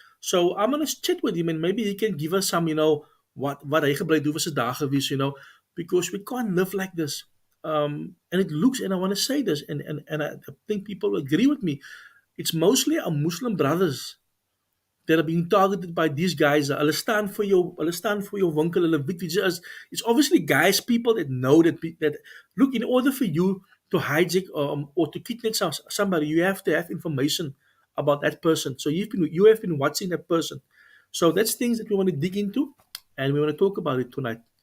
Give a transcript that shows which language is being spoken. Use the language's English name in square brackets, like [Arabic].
[English] So I'm gonna chat with him and maybe he can give us some, [Afrikaans] wat hy gebly doen vir sy dae gewees, [English] because we can't live like this. And it looks, and I want to say this, and I think people agree with me. It's mostly our Muslim brothers that are being targeted by these guys. [Afrikaans] Hulle staan vir jou winkel, hulle weet wie jy is. [English] It's obviously guys, people that know that look, in order for you to hijack or to kidnap somebody, you have to have information about that person. So you have been watching that person. So that's things that we want to dig into, and we want to talk about it tonight.